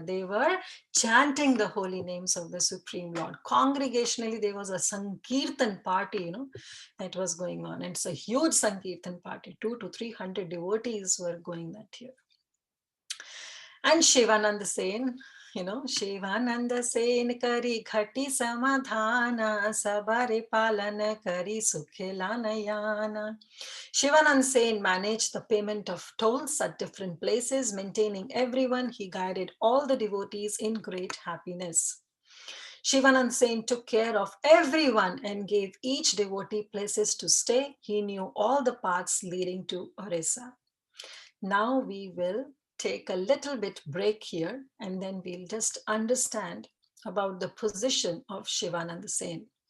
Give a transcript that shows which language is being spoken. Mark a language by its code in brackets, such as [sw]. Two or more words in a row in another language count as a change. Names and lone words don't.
[en] They were chanting the holy names of the Supreme Lord. Congregationally, there was a Sankirtan party, that was going on. And it's a huge Sankirtan party. 200 to 300 devotees were going that year. [bn] And Shivananda Sen, শিবানন্দ সেন করি ঘাটি সমাধান, সবারে পালন করি সুখিলান যান. [en] Shivananda Sen managed the payment of tolls at different places, maintaining everyone. He guided all the devotees in great happiness. Shivanand Sen took care of everyone and gave each devotee places to stay. He knew all the paths leading to Orissa. Now we will take a little bit break here, and then we'll just understand about the position of Shivananda Sen.